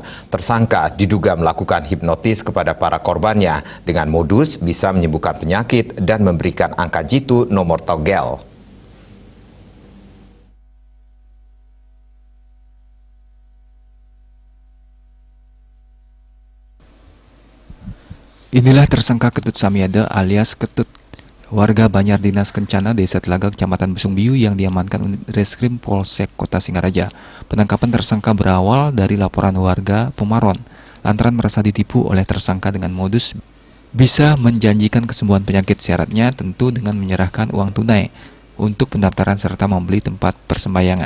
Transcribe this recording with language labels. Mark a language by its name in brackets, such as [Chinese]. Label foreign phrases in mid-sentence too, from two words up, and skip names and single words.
[Indonesian] Tersangka diduga melakukan hipnotis kepada para korbannya dengan modus bisa menyembuhkan penyakit dan memberikan angka jitu nomor togel. Inilah tersangka Ketut Samiade alias Ketut, warga Banyar Dinas Kencana, Desa Telaga, Kecamatan Besungbiu yang diamankan unit Reskrim Polsek Kota Singaraja. Penangkapan tersangka berawal dari laporan warga Pemaron, lantaran merasa ditipu oleh tersangka dengan modus bisa menjanjikan kesembuhan penyakit, syaratnya tentu dengan menyerahkan uang tunai untuk pendaftaran serta membeli tempat persembahyangan.